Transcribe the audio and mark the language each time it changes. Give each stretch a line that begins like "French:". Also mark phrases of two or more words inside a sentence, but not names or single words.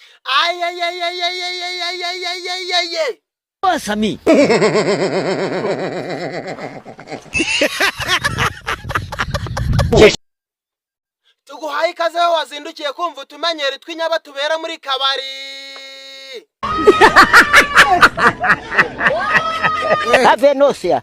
Spanish: Ay, ay, ay, ay, ay, ay, ay, ay, ay, ay, ay, ay, ay. Pasa a mí.
Kinyarwanda: Tuguhaye ikaze aho wazindukiye kumva utumenyeri tw'inyaba tubera muri kabari. Ave Nosia.